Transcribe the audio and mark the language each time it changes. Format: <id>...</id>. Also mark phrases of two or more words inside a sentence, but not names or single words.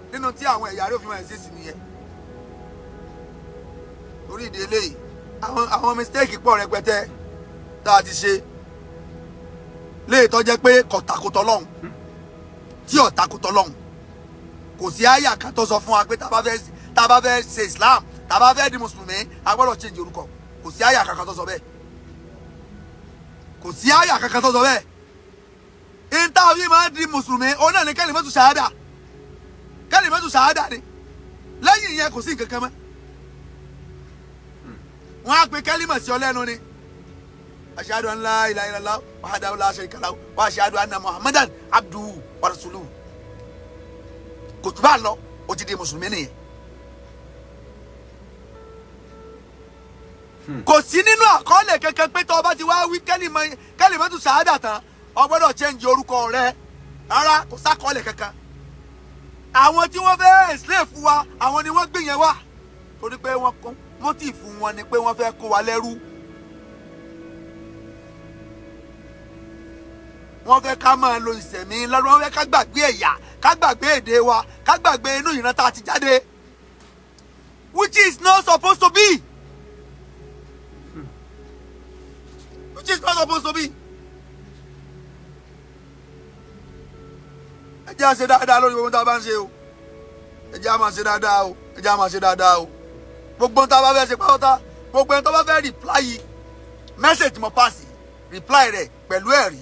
<yo>Nínú tí àwọn ẹ̀yà rẹ̀ ó fi máa exist nìyẹn. Orí ìdí eléyìí àwọn mistake pọ̀ rẹpẹtẹ tá a ti ṣe léè tó jẹ́ pé kò takòtò Ọlọ́run, tí ò takòtò Ọlọ́run. Kò sí àyà kan tó sọ fún wa pé tá a bá fẹ́ ṣe Islam, tá a bá fẹ́ di mùsùlùmí a gbọ́dọ̀ change orúkọ. Kò sí àyà kankan tó sọ bẹ́ẹ̀, kò sí àyà kankan tó sọ bẹ́ẹ̀. Ìtàwí máa di mùsùlùmí òun náà ní</yo> <ar>كلمة شهادة, كلمة شهادة</ar> <yo>ni. Lẹ́yìn ìyẹn kò sí nǹkan kan mọ́. Wọ́n á pe kẹ́límà sí ọ lẹ́nu ni.</yo> <ar>أشهد أن لا إله إلا الله وحده لا شريك له وأشهد أن محمدا عبده ورسوله.</ar> <yo>Kò tún bá lọ, ó ti di mùsùlùmí nìyẹn. Kò sí nínú àkọọ́lẹ̀ kankan pé tó o bá ti wá wí kẹ́límàtù ṣàhádà tán o gbọ́dọ̀ change orúkọ rẹ. Rárá, kò sákọọ́lẹ̀ kankan. Àwọn tí wọ́n fẹ́ enslave wa, àwọn ni wọ́n gbé yẹn wá. Torí pé wọ́n kún motive wọn ni pé wọ́n fẹ́ kó wa lẹ́rú. Wọ́n fẹ́ ká máa lo ìṣẹ̀mí lọ́dún, wọ́n fẹ́ ká gbàgbé ẹ̀yà, ká gbàgbé èdè wa, ká gbàgbé inú ìran tá a ti jáde,</yo> <en>which is not supposed to be. Which is not supposed to be.</en> <yo>Ẹ jẹ́ á ṣe dáadáa lórí gbogbo tá a bá ń ṣe o. Ẹ jẹ́ á máa ṣe dáadáa o. Ẹ jẹ́ á máa ṣe dáadáa o. Gbogbo tá a bá fẹ́ ṣe pátá, gbogbo ẹni tó bá fẹ́</yo> <en>reply message</en> <yo>mo pass, reply rẹ̀ pẹ̀lú ẹ̀rí.</yo>